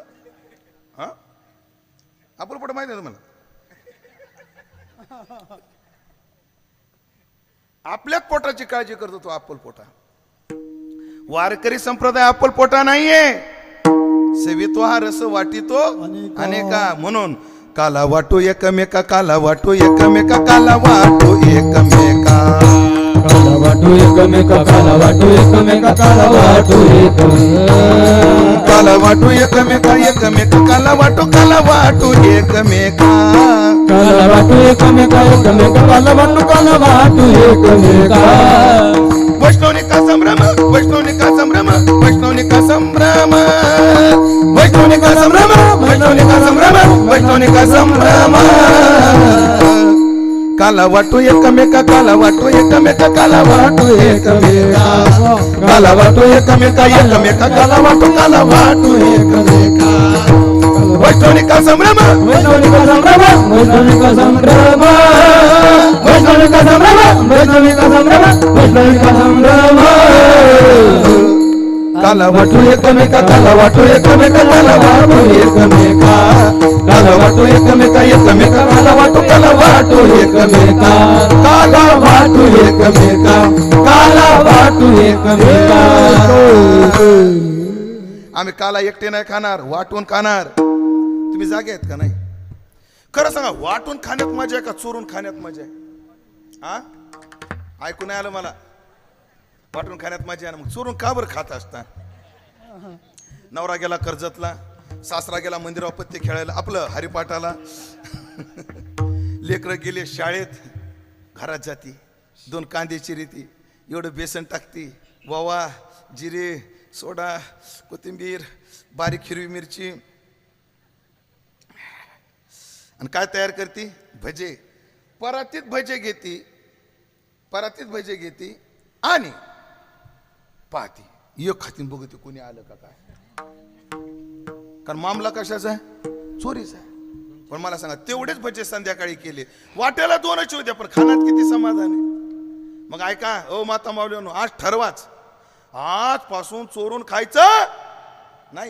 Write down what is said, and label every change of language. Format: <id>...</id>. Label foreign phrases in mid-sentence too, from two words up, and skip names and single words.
<mr>हा, अप्पलपोटा माहिती आहे तुम्हाला? आपल्याच पोटाची काळजी करतो तो अप्पलपोटा. वारकरी संप्रदाय अप्पलपोटा नाहीये. सेवितो हा रस वाटितो अनेका. म्हणून काला वाटो एकमेका, काला वाटो एकमेका, काला वाटो एकमेका, काला वाटू एकमेका, काला वाटू एकमेका, काला वाटू एकमेका, काला वाटो एकमेका, एकमेका काला वाटो, काला वाटो एकमेका, काला वाटू एकमेका, एकमेका, काला वाटू, काला वाटू एकमेका. वैष्णवनी का संभ्रम, वैष्णवनी का संभ्रम, वैष्णवनी का संभ्रम, वैष्णवनी का संभ्रम, वैष्णवनी का संभ्रम, वैष्णवनी का संभ्रम. काला वाटो एकमेका, काला वाटो एकमेका, काला वाटो एकमेका, काला वाटो एकमेका, एकमेका काला वाटो, काला वाटो एकमेका. वैष्णवनी का संभ्रम, वैष्णवनी का संभ्रम, वैष्णवनी का संभ्रम, वैष्णवनी का संभ्रम, वैष्णवनी का संभ्रम, वैष्णवनी का संभ्रम. काला वाटो एकमेका, काला वाटो एकमेका, काला वाटो एकमेका, काला वाटो एकमेका, एकमेका काला वाटो, काला वाटो एकमेका, काला वाटो एकमेका, काला वाटो एकमेका. आम्ही काला एकटे नाही खाणार, वाटून खाणार. तुम्ही जागे आहेत का नाही? खरं सांगा, वाटून खाण्यात मजा आहे का चोरून खाण्यात मजा आहे? हा, ऐकून नाही आलं मला. वाटून खाण्यात मजा आहे ना, मग चोरून का बरं खात असता? नवरा गेला कर्जतला, सासरा गेला मंदिरावर पत्ते खेळायला, आपलं हरिपाठाला, लेकरं गेले शाळेत, घरात जाती 2 कांदे चिरीती, एवढं बेसन टाकती, वावा, जिरे, सोडा, कोथिंबीर, बारीक हिरवी मिरची, आणि काय तयार करती? भजे. परातीत भजे घेती, परातीत भजे घेती आणि पाहती, एक खातीन बघते कोणी आलं का काय. कारण मामला कशाचा आहे? चोरीचा आहे. पण मला सांगा, तेवढेच भजे संध्याकाळी केले, वाट्याला 2च होत्या, पण खाण्यात किती समाधान आहे. मग ऐका ओ माता माऊलीनो, आज ठरवाच, आजपासून चोरून खायचं नाही.</mr>